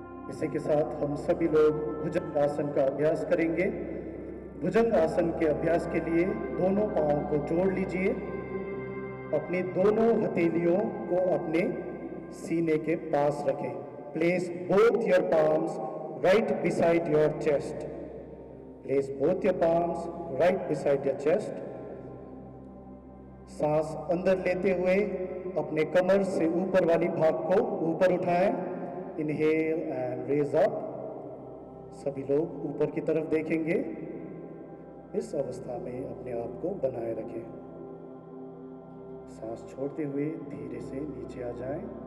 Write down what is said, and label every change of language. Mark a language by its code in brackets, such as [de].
[hi] इसी के साथ हम सभी लोग भुजंग आसन का अभ्यास करेंगे। भुजंग आसन के अभ्यास के लिए दोनों पांवों को जोड़ लीजिए। अपनी दोनों हथेलियों को अपने सीने के पास रखें। [en] Place both your palms right beside your chest. Place both your palms right beside your chest. [hi] सांस अंदर लेते हुए अपने कमर से ऊपर वाली भाग को ऊपर उठाएं। [en] Inhale and raise up. [hi] सभी लोग ऊपर की तरफ देखेंगे। इस अवस्था में अपने आप को बनाए रखें। सांस छोड़ते हुए धीरे से नीचे आ जाएं।